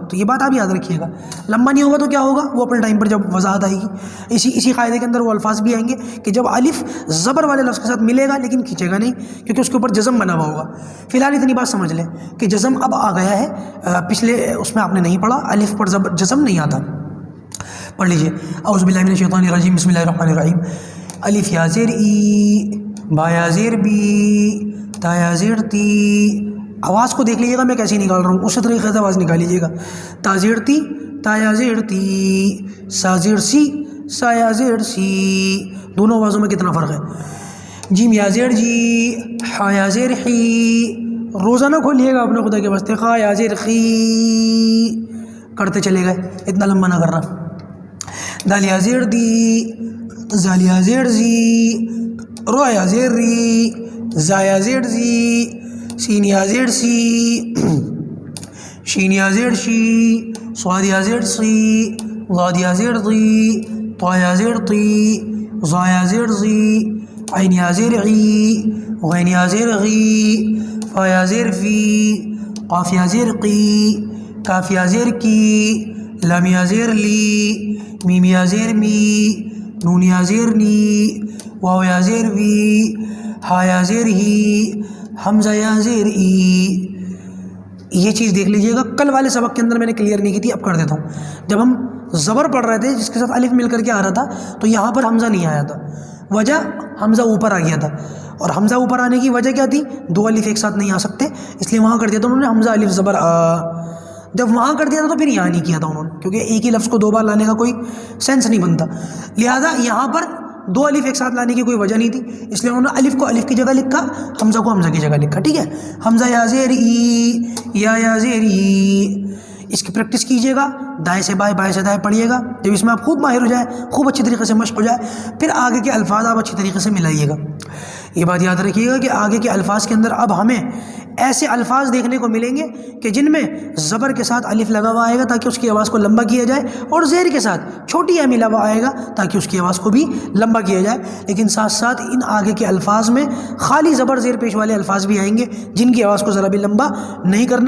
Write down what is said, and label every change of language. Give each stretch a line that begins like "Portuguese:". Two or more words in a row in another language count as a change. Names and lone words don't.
Urdu: تو یہ بات آپ یاد رکھیے گا، لمبا نہیں ہوگا تو کیا ہوگا، وہ اپنے ٹائم پر جب وضاحت آئے گی اسی قاعدے کے اندر وہ الفاظ بھی آئیں گے کہ جب الف زبر والے لفظ کے ساتھ ملے گا لیکن کھینچے گا نہیں، کیونکہ اس کے اوپر جزم بنا ہوا ہوگا۔ فی الحال اتنی بات سمجھ لیں کہ جزم اب آ گیا ہے، پچھلے اس میں آپ نے نہیں پڑھا، الف پر جزم نہیں آتا۔ پڑھ لیجئے،
Arabic: اعوذ باللہ من الشیطان الرجیم، بسم اللہ الرحمن الرحیم۔
Urdu: الف یا زیر ای، با یا زیر بی، تا یا زیر تی۔ آواز کو دیکھ لیجیے گا میں کیسے نکال رہا ہوں، اسی طریقے سے آواز نکال لیجیے گا۔ تا زیر تی، تا یا زیر تی، سا زیر سی، سا یا زیر سی۔ دونوں آوازوں میں کتنا فرق ہے۔ جیم یا زیر جی، ہا یا زیر خی۔ روزہ نہ کھولیے گا اپنے خدا کے واسطے، خا یا زیر خی کرتے چلے گئے، اتنا لمبا نہ کرنا۔ دال یا زیر دی، زال یا زیر زی، رو یا زیر ری، زا یا زیر زی، سین یا زیر سی، شین یا زیر شی، صاد یا زیر سی، ضاد یا زیر ضی، طا یا زیر طی، ظا یا زیر زی، عین یا زیر عی، غین یا زیر غی، فا یا زیر فی، قاف یا زیر قی، کاف یا زیر کی، لام یا زیر لی، میم یا زیر می، نون یا زیر نی، واو یا زیر وی، ہا یا زیر ہی، حمزہ یا زیر ای۔ یہ چیز دیکھ لیجئے گا، کل والے سبق کے اندر میں نے کلیئر نہیں کی تھی، اب کر دیتا ہوں۔ جب ہم زبر پڑھ رہے تھے جس کے ساتھ الف مل کر کے آ رہا تھا تو یہاں پر حمزہ نہیں آیا تھا، وجہ حمزہ اوپر آ گیا تھا، اور حمزہ اوپر آنے کی وجہ کیا تھی؟ دو الف ایک ساتھ نہیں آ سکتے، اس لیے وہاں کر دیا تھا انہوں نے حمزہ الف زبر آ۔ جب وہاں کر دیا تھا تو پھر یہاں نہیں کیا تھا انہوں نے، کیونکہ ایک ہی لفظ کو دو بار لانے کا کوئی سینس نہیں بنتا، لہٰذا یہاں پر دو الف ایک ساتھ لانے کی کوئی وجہ نہیں تھی، اس لیے انہوں نے الف کو الف کی جگہ لکھا، حمزہ کو حمزہ کی جگہ لکھا، ٹھیک ہے۔ حمزہ یا زیر ای، یا زیر ای، اس کی پریکٹس کیجیے گا، دائیں سے بائیں بائیں سے دائیں پڑھیے گا، جب اس میں آپ خوب ماہر ہو جائے، خوب اچھی طریقے سے مشق ہو جائے، پھر آگے کے الفاظ آپ اچھی طریقے سے ملائیے گا۔ یہ بات یاد رکھیے گا کہ آگے کے الفاظ کے اندر اب ہمیں ایسے الفاظ دیکھنے کو ملیں گے کہ جن میں زبر کے ساتھ الف لگا ہوا آئے گا تاکہ اس کی آواز کو لمبا کیا جائے، اور زیر کے ساتھ چھوٹی ایم ملا ہوا آئے گا تاکہ اس کی آواز کو بھی لمبا کیا جائے، لیکن ساتھ ساتھ ان آگے کے الفاظ میں خالی زبر زیر پیش والے الفاظ بھی آئیں گے جن کی آواز کو ذرا بھی لمبا نہیں کرنا۔